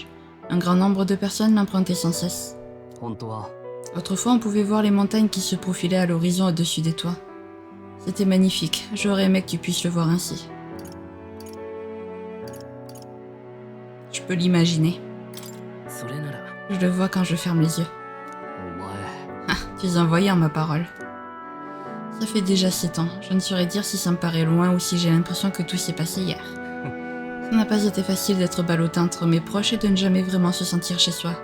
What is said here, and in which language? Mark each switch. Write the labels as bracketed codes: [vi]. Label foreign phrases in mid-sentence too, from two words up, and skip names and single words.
[fr] Un grand nombre de personnes l'empruntaient sans cesse. [ja] 本当は [fr] Autrefois, on pouvait voir les montagnes qui se profilaient à l'horizon au-dessus des toits. C'était magnifique, j'aurais aimé que tu puisses le voir ainsi. Je peux l'imaginer. [ja] それなら [fr] Je le vois quand je ferme les yeux. [ja] お前 [fr] Ah, tu es un voyant, ma parole. Ça fait déjà 7 ans, je ne saurais dire si ça me paraît loin ou si j'ai l'impression que tout s'est passé hier. Ça n'a pas été facile d'être ballotté entre mes proches et de ne jamais vraiment se sentir chez soi.